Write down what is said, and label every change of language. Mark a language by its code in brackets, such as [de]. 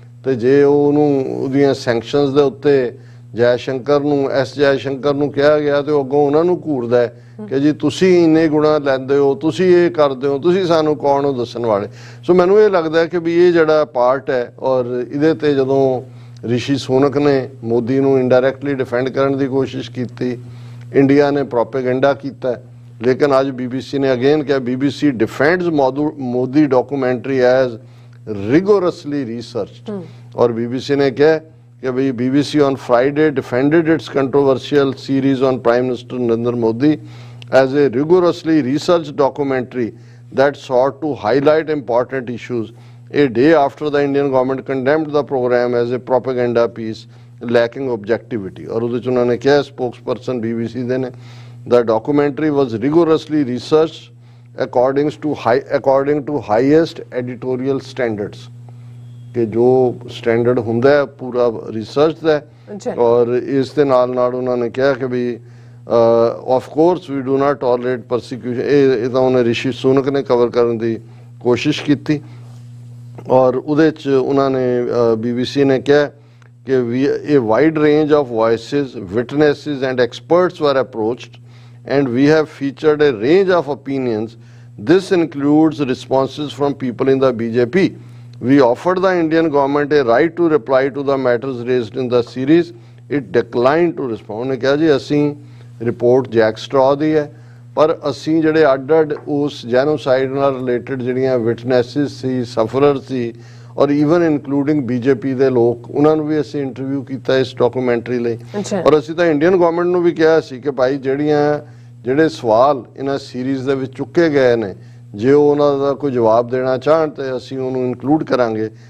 [pa] ਤੇ ਜੇ ਉਹਦੀਆਂ ਸੈਂਕਸ਼ਨਸ ਦੇ ਉੱਤੇ ਜੈ ਸ਼ੰਕਰ ਨੂੰ ਕਿਹਾ ਗਿਆ ਤੇ ਉਹ ਅੱਗੋਂ ਉਹਨਾਂ ਨੂੰ ਘੂਰਦਾ ਹੈ ਕਿ ਜੀ ਤੁਸੀਂ ਇੰਨੇ ਗੁਣਾ ਲੈਂਦੇ ਹੋ, ਤੁਸੀਂ ਇਹ ਕਰਦੇ ਹੋ, ਤੁਸੀਂ ਸਾਨੂੰ ਕੌਣ ਹੋ ਦੱਸਣ ਵਾਲੇ। ਸੋ ਮੈਨੂੰ ਇਹ ਲੱਗਦਾ ਕਿ ਵੀ ਇਹ ਜਿਹੜਾ ਪਾਰਟ ਹੈ ਔਰ ਇਹਦੇ ਤੇ ਜਦੋਂ ਰਿਸ਼ੀ ਸੁਨਕ ਨੇ ਮੋਦੀ ਨੂੰ ਇਨਡਾਇਰੈਕਟਲੀ ਡਿਫੈਂਡ ਕਰਨ ਦੀ ਕੋਸ਼ਿਸ਼ ਕੀਤੀ, ਇੰਡੀਆ ਨੇ ਪ੍ਰੋਪੇਗੈਂਡਾ ਕੀਤਾ। ਲੇਕਿਨ ਅੱਜ BBC ਨੇ ਅਗੇਨ ਕਿਹਾ [en] BBC defends Modi documentary as rigorously researched. [hi] और BBC ने कहा कि भाई [en] BBC on Friday defended its controversial series on Prime Minister Narendra Modi as a rigorously researched documentary that sought to highlight important issues a day after the Indian government condemned the program as a propaganda piece lacking objectivity। [pa] और ਉਹਦੇ ਚ ਉਹਨਾਂ ਨੇ ਕਿਹਾ [en] spokesperson BBC [pa] ਦੇ ਨੇ [en] the documentary was rigorously researched according to highest editorial standards [hi] कि जो स्टैंडर्ड [pa] ਹੁੰਦਾ ਹੈ ਪੂਰਾ ਰਿਸਰਚ ਦਾ। ਔਰ ਇਸ ਦੇ ਨਾਲ ਉਹਨਾਂ ਨੇ ਕਿਹਾ ਕਿ ਵੀ [en] Of course we do not tolerate persecution. [pa] ਇਹ ਤਾਂ ਉਹਨੇ ਰਿਸ਼ੀ ਸੁਨਕ ਨੇ ਕਵਰ ਕਰਨ ਦੀ ਕੋਸ਼ਿਸ਼ ਕੀਤੀ। ਔਰ ਉਹਦੇ ਚ ਉਹਨਾਂ ਨੇ BBC ਨੇ ਕਿਹਾ [en] कि a wide range of voices, witnesses and experts were approached and we have featured a range of opinions. This includes responses from people in the BJP. We offered the Indian government a right to reply to the matters raised in the series. It declined to respond। [pa] ਉਹਨੇ ਕਿਹਾ ਜੀ ਅਸੀਂ report Jack ਸਟ੍ਰॉ ਦੀ ਹੈ ਪਰ ਅਸੀਂ ਜਿਹੜੇ ਅੱਡ ਉਸ ਜੈਨੋਸਾਈਡ ਨਾਲ ਰਿਲੇਟਡ ਜਿਹੜੀਆਂ ਵਿਟਨੈਸਿਸ ਸੀ, ਸਫਰਰ ਸੀ ਔਰ ਈਵਨ ਇਨਕਲੂਡਿੰਗ BJP ਦੇ ਲੋਕ, ਉਹਨਾਂ ਨੂੰ ਵੀ ਅਸੀਂ ਇੰਟਰਵਿਊ ਕੀਤਾ ਇਸ ਡਾਕੂਮੈਂਟਰੀ ਲਈ। ਔਰ ਅਸੀਂ ਤਾਂ ਇੰਡੀਅਨ ਗਵਰਨਮੈਂਟ ਨੂੰ ਵੀ ਕਿਹਾ ਸੀ ਕਿ ਭਾਈ ਜਿਹੜੇ ਸਵਾਲ ਇਹਨਾਂ ਸੀਰੀਜ਼ ਦੇ ਵਿੱਚ ਚੁੱਕੇ ਗਏ ਨੇ ਜੇ ਉਹ ਉਹਨਾਂ ਦਾ ਕੋਈ ਜਵਾਬ ਦੇਣਾ ਚਾਹਣ ਤੇ ਅਸੀਂ ਉਹਨੂੰ ਇਨਕਲੂਡ ਕਰਾਂਗੇ।